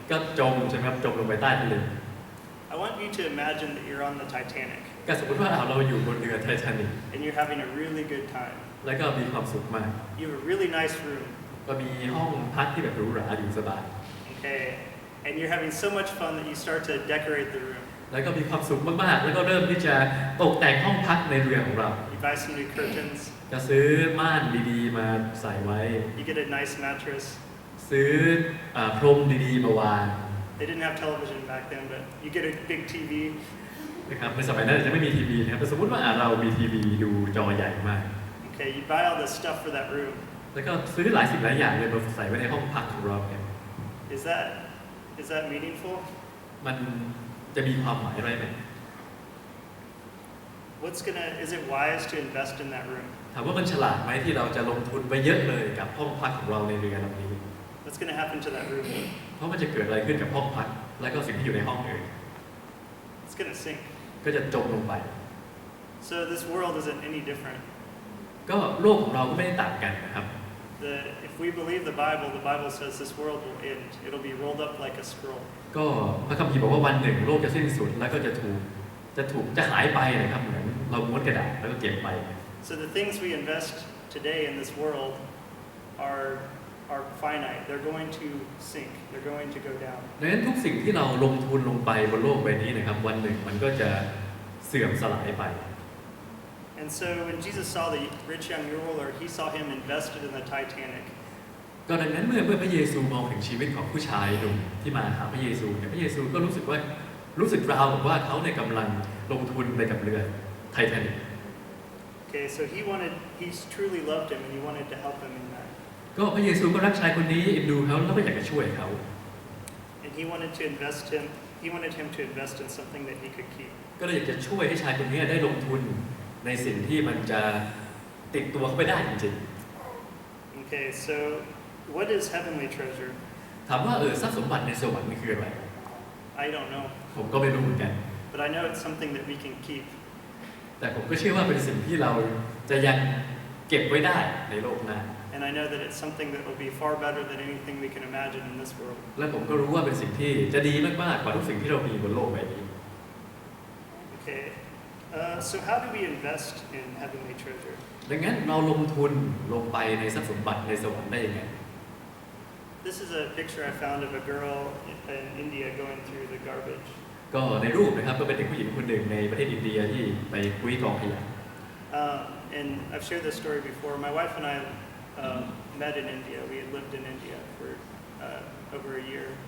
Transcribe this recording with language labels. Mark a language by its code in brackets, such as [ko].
[th] ก็จมใช่ไหมครับจมลงไปใต้ทะเล [en] I want you to imagine that you're on the Titanic [th] ก็สมมติว่าเราอยู่บนเรือไททานิค [en] and you're having a really good time. [th] แล้วก็มีความสุขมาก [en] You have a really nice room, [th] ก็มีห้องพักที่แบบหรูหราอยู่สบาย [en] okay? And you're having so much fun that you start to decorate the room. [th] แล้วก็มีความสุขมากๆแล้วก็เริ่มที่จะตกแต่งห้องพักในเรือของเรา [en] You buy some new curtains. [th] จะซื้อม่านดีๆมาใส่ไว้ [en] You get a nice mattress. [th] ซื้อพรมดีๆมาวาง [en] They didn't have television back then, but you get a big TV. [th] นะครับในสมัยนั้นจะไม่มีทีวีนะครับแต่สมมติว่าเรามีทีวีดูจอใหญ่มาก [en] Okay, you buy all this stuff for that room. [th] แล้วก็ซื้อหลายสิ่งหลายอย่างเลยมาใส่ไว้ในห้องพักของเราเนี่ย [en] Is that meaningful? [th] มันจะมีความหมายอะไรไหม [en] Is it wise to invest in that room? [th] ถามว่ามันฉลาดไหมที่เราจะลงทุนไปเยอะเลยกับห้องพักของเราในเรือลำนี้ [en] What's going to happen to that room? [th] เพราะมันจะเกิดอะไรขึ้นกับห้องพักและก็สิ่งที่อยู่ในห้องเอ่ย [en] It's going to sink. [th] ก็จะจมลงไป [en] So this world isn't any different. [th] ก็โลกของเราก็ไม่ได้ต่างกันนะครับ [en] If we believe the Bible says this world will end. It'll be rolled up like a scroll. [th] ก็พระคัมภีร์บอกว่าวันหนึ่งโลกจะสิ้นสุดแล้วก็จะหายไปนะครับเหมือนเราม้วนกระดาษแล้วก็เก็บไป [en] So the things we invest today in this world are finite. They're going to sink. They're going to go down. [th] ดังนั้นทุกสิ่งที่เราลงทุนลงไปบนโลกใบนี้นะครับวันหนึ่งมันก็จะเสื่อมสลายไป [en] And so when Jesus saw the rich young ruler, he saw him invested in the Titanic. [th] ก็ดังนั้นเมื่อพระเยซูมองถึงชีวิตของผู้ชายหนุ่มที่มาหาพระเยซูเนี่ยพระเยซูก็รู้สึกราวกับว่าเขาในกำลังลงทุนไปกับเรือไททานิค [en] Okay, so he truly loved him and he wanted to help him in that. [th] ก็พระเยซูก็รักชายคนนี้เอ็นดูเขาแล้วก็อยากจะช่วยเขา [en] And he wanted him to invest in something that he could keep. [th] ก็เลยอยากจะช่วยให้ชายคนนี้ได้ลงทุนในสิ่งที่มันจะติดตัวเขาไปได้จริง [en] Okay, so what is heavenly treasure? [th] ๆถามว่าทรัพย์สมบัติในสวรรค์นี่คืออะไร [en] I don't know. [th] ผมก็ไม่รู้เหมือนกัน [en] But I know it's something that we can keep. [th] แต่ผมก็เชื่อว่าเป็นสิ่งที่เราจะยังเก็บไว้ได้ในโลกหน้า [en] And I know that it's something that will be far better than anything we can imagine in this world. [th] และผมก็รู้ว่าเป็นสิ่งที่จะดีมากๆกว่าทุกสิ่งที่เรามีบนโลกใบนี้ [en] Okay. So how do we invest in heavenly treasure? [th] ดังนั้นเราลงทุนลงไปในทรัพย์สมบัติในสวรรค์ได้ยังไง [en] This is a picture I found of a girl in India going through the garbage. [th] ก็ในรูปนะครับก็เป็นเด็กผู้หญิงคนหนึ่งในประเทศอินเดียที่ไปคุ้ยกองขยะ [en] And I've shared this story before. My wife and I met in India. We had lived in India for over a year.